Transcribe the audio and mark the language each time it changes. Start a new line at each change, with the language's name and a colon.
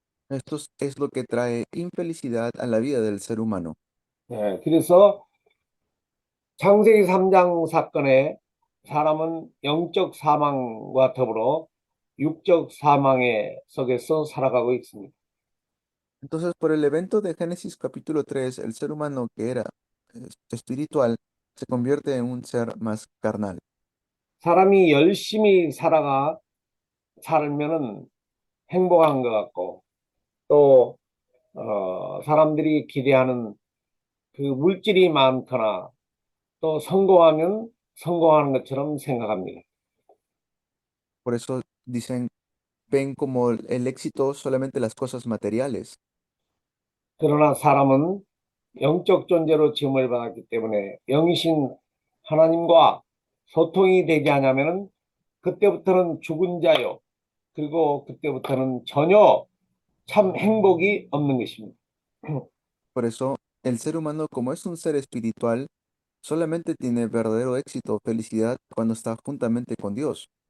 Spanish: Esto es lo que trae infelicidad a la vida del ser humano.
Korean: 그래서 창세기 3장 사건에 사람은 영적 사망과 더불어 육적 사망의 속에서 살아가고 있습니다.
Spanish: Entonces, por el evento de Génesis capítulo 3, el ser humano que era espiritual se convierte en un ser más carnal.
Korean: 사람이 열심히 살면은 행복한 것 같고 또 사람들이 기대하는 그 물질이 많거나 또 성공하면 성공하는 것처럼 생각합니다.
Spanish: Por eso ven como el éxito solamente las cosas materiales.
Korean: 그러나 사람은 영적 존재로 지음을 받았기 때문에 영이신 하나님과 소통이 되지 않으면은 그때부터는 죽은 자요. 그리고 그때부터는 전혀 참 행복이 없는 것입니다.
Spanish: Por eso el ser humano, como es un ser espiritual, solamente tiene verdadero éxito, felicidad cuando está juntamente con Dios.